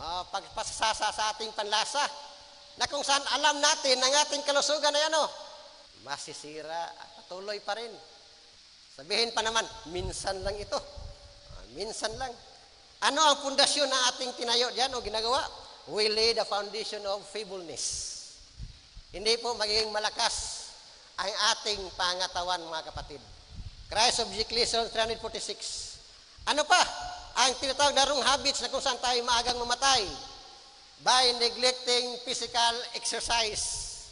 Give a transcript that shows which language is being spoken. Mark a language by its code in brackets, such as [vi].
[tl] Pagpasasa sa ating panlasa, na kung saan alam natin ang ating kalusugan ay masisira at patuloy pa rin. Sabihin pa naman, minsan lang ito. Minsan lang. Ano ang pundasyon na ating tinayo diyan o ginagawa? [en] We lay the foundation of feebleness. [tl] Hindi po magiging malakas ang ating pangatawan, mga kapatid. Christ of Ecclesiastes 346. Ano pa? Ang tinatawag na wrong habits na kung saan tayo maagang mamatay [en] by neglecting physical exercise.